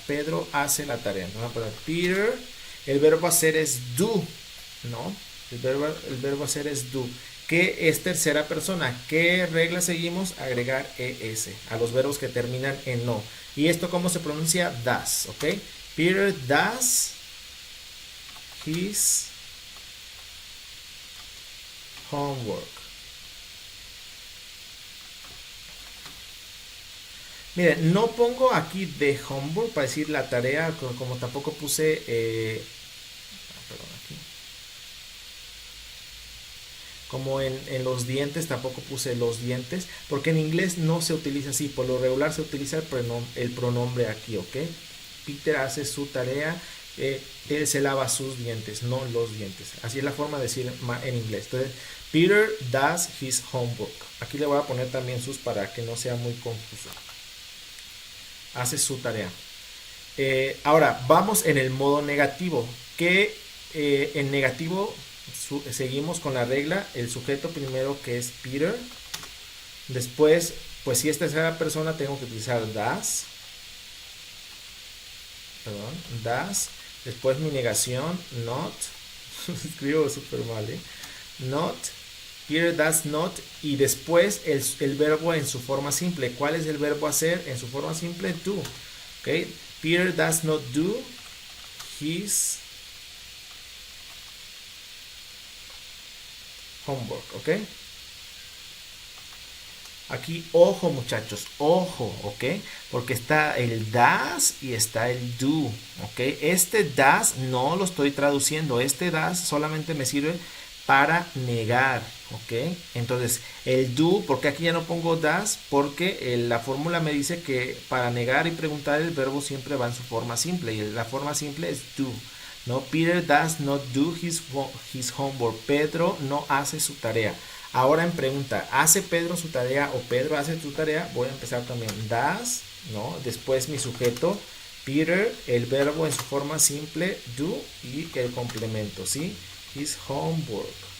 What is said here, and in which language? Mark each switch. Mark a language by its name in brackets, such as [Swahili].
[Spanish] Pedro hace la tarea. Entonces, Peter, el verbo hacer es do, ¿no? El verbo hacer es do. Que es tercera persona. ¿Qué regla seguimos? Agregar es a los verbos que terminan en no. ¿Y esto cómo se pronuncia? Does, ¿ok? [English] Peter does his homework. [Spanish] Miren, no pongo aquí de homework para decir la tarea, como tampoco puse, perdón, aquí. Como en los dientes, tampoco puse los dientes, porque en inglés no se utiliza así, por lo regular se utiliza el pronombre aquí, ¿ok? Peter hace su tarea, él se lava sus dientes, no los dientes. Así es la forma de decir en inglés. Entonces, [English] Peter does his homework. [Spanish] Aquí le voy a poner también sus para que no sea muy confuso. Hace su tarea. Ahora, vamos en el modo negativo, que en negativo seguimos con la regla, el sujeto primero que es Peter, después, pues si es tercera persona tengo que utilizar does, perdón, does, después mi negación, not, escribo súper mal, not, [English] Peter does not, [Spanish] y después el verbo en su forma simple. ¿Cuál es el verbo hacer en su forma simple? Do. ¿Okay? [English] Peter does not do his homework. [Spanish] ¿Ok? Aquí, ojo muchachos, ojo, ¿ok? Porque está el does y está el do, ¿ok? Este does no lo estoy traduciendo. Este does solamente me sirve para negar, ¿ok? Entonces, el do, porque aquí ya no pongo does, porque la fórmula me dice que para negar y preguntar el verbo siempre va en su forma simple, y la forma simple es do, ¿no? [English] Peter does not do his homework. [Spanish] Pedro no hace su tarea. Ahora en pregunta, ¿hace Pedro su tarea o Pedro hace su tarea? Voy a empezar también, does, ¿no? Después mi sujeto, Peter, el verbo en su forma simple, do, y el complemento, ¿sí? [English] His homework.